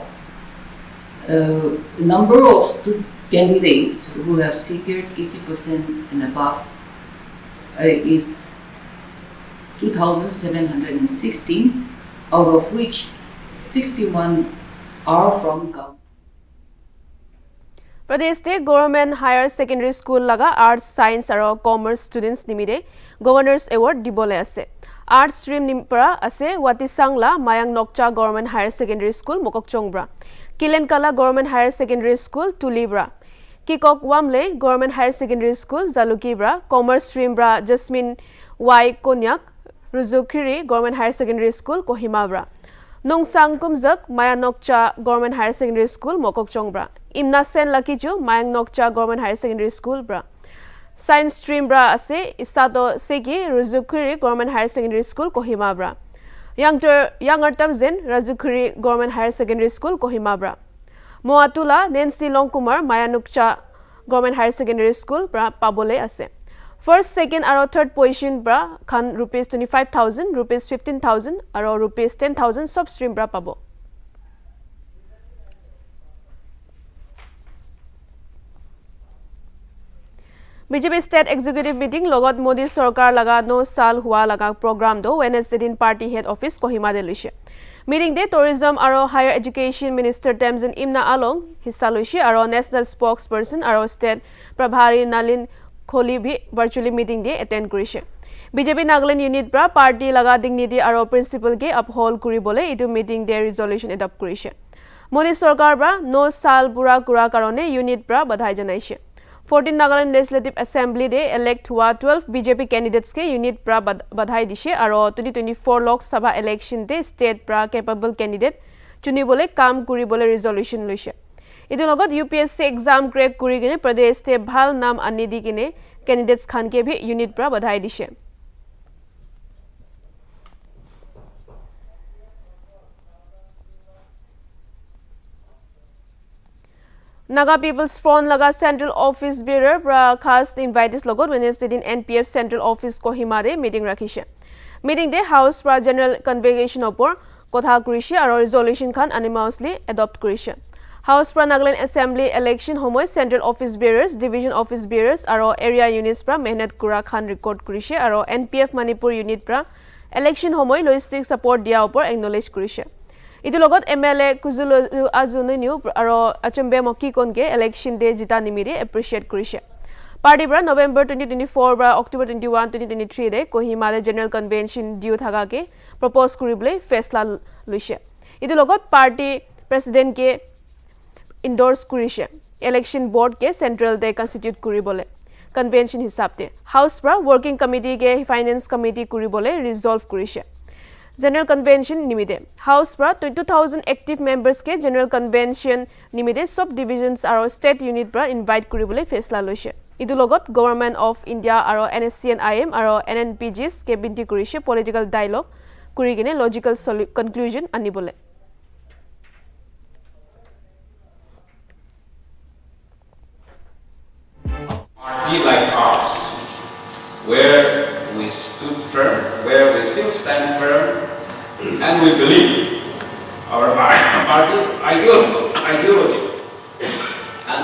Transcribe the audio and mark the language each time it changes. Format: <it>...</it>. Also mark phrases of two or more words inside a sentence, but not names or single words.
<en>The number of candidates who have secured 80% and above is 2,716, out of which 61 are from government.</en> <nag>Pradesh State Government Higher Secondary School laga Arts, Science aro Commerce students nimide Governors Award dibole ase. Arts stream nimpara ase Watisangla Mayang Nokcha Government Higher Secondary School Mokokchongbra, Kilenkala Government Higher Secondary School Tulibra, Kikok Wamle Government Higher Secondary School Zalukibra, Commerce stream bra Jasmine Y Konyak, Ruzukiri Government Higher Secondary School Kohimabra, Nongsang Kumzak Mayang Nokcha Government Higher Secondary School Mokokchongbra, Imna Sen Lakiju Mayang Nokcha Government Higher Secondary School bra. Science stream bra ase Isato Seki Ruzukiri Government Higher Secondary School Kohima bra. Younger Tamzen Ruzukiri Government Higher Secondary School Kohima bra. Moatula Nancy Longkumar Mayang Nokcha Government Higher Secondary School bra Pabole ase. First, second, aro third position bra khan rupees 25,000, rupees 15,000, aro rupees 10,000 sub stream bra pabo. BJP State Executive Meeting logot Modi Sarkar laga no sal hua laga program do Wednesday din party head office Kohima de luise. Meeting de tourism aro</nag> <en>higher education minister</en> <nag>Temzin Imna Along hissa luise aro</nag> <en>national spokesperson</en> <nag>aro state Prabhari Nalin Kholi bhi virtually meeting de attend kurise. BJP Nagaland unit bra party laga dignity aro principle ke uphold kuri bole itu meeting de resolution adopt kurise. Modi Sarkar bra no sal pura kura karone unit bra badhai janaise. 14 Nagaland Legislative Assembly de elect hua 12 BJP candidates ke unit pra badhai dishe aro 2024 Lok Sabha election de state pra</nag> <en>capable candidate</en> <nag>chuni bole kam kuri bole resolution luise. Itu logot UPSC exam crack kuri gine pradesh te bhal nam ani di gine candidates khan ke bhi unit pra badhai dishe. Naga People's Front laga Central Office Bearer khas invites logot Wednesday din NPF Central Office Kohima de meeting rakhishe. Meeting de House pra General Convocation opor kotha kurise aro resolution khan unanimously adopt kurise. House pra Nagaland Assembly election homoy Central Office Bearers, Division Office Bearers aro area units pra mehnat kura khan record kurise aro NPF Manipur unit pra election homoy</nag> <en>logistic support</en> <nag>dia opor acknowledge kurise. Itu logot MLA Kuzulu Azuninu aro Achembe Moki konke election day jita nimire appreciate kurise. Party bra November 2024 bra October 21 2023 de Kohima de General Convention due thaga ke propose kuribole faisla luise. Itu logot party president ke endorse kurise. Election board ke central de constitute kuribole convention hisab de. House bra</nag> <en>working committee</en> <nag>ke</nag> <en>finance committee</en> <nag>kuribole resolve kurise. General Convention nimide House pra 2000</nag> <en>active members</en> <nag>ke General Convention nimide sub divisions aro state unit pra invite kuribole faisla loise. Idu logot Government of India aro NSC and IM aro NNPGs ke binti kurise</nag> <en>political dialogue</en> <nag>kuri gine</nag> <en>logical conclusion</en> <nag>anibole.</nag> <en>Party like ours, where we stood firm, where we still stand firm, and we believe our party's ideology and</en>